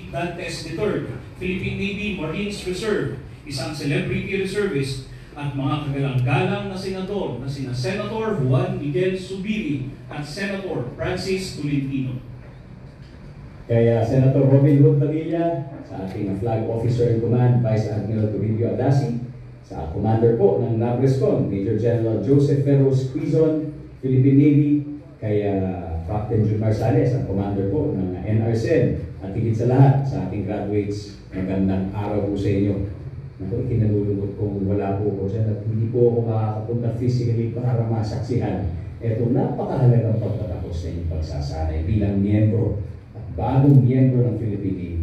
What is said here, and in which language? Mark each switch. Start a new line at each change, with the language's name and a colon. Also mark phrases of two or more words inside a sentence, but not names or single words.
Filipino: Dantes III, Philippine Navy Marines Reserve, isang
English: celebrity reservist
Filipino: at mga kagalang-galang na senador na sina Senator Juan Miguel Zubiri at Senator Francis Tolentino. Kaya Senator Robin Hood Padilla, sa ating Flag Officer in Command, Vice Admiral Toribio Adasi, sa Commander po ng NAVRESCON, Major General Joseph Ferros Quizon, Philippine Navy, kaya Captain Jun Marsales, ang Commander po ng NRCen, at higit sa lahat sa ating graduates, magandang araw po sa inyo. Naku, ikinalulungkot kung wala po ko dyan at hindi po ako makakapunta physically para masaksihan itong napakahalagang pagtatapos sa inyong pagsasanay bilang miyembro bagong miyembro ng Philippine Navy.